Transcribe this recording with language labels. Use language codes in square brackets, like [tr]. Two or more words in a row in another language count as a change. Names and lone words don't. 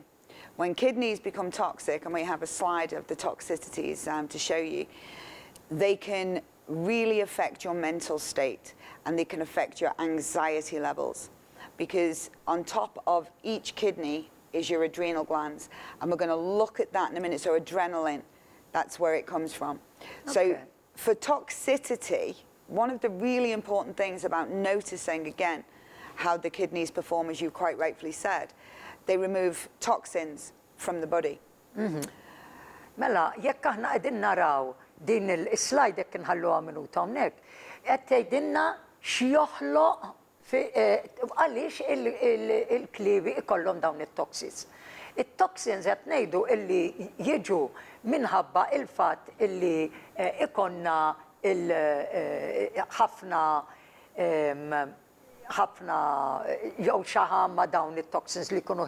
[en] When kidneys become toxic, and we have a slide of the toxicities to show you, they can really affect your mental state, and they can affect your anxiety levels, because on top of each kidney is your adrenal glands, and we're going to look at that in a minute. So adrenaline, that's where it comes from. Okay. So for toxicity, one of the really important things about noticing, again, how the kidneys perform, as you quite rightfully said, they remove toxins from the body. [mt] Mela, jekk aħna qegħdin naraw din il-slide jekk inħalluha minuta hawnhekk, qed tgħidilna x'joħloq għaliex il-kliwi ikollhom dawn it-toxins. It-toxins qed ngħidu illi jiġu minħabba il-fatt illi ikonna ħafna jew xaħam ma dawn it-toxins li jkunu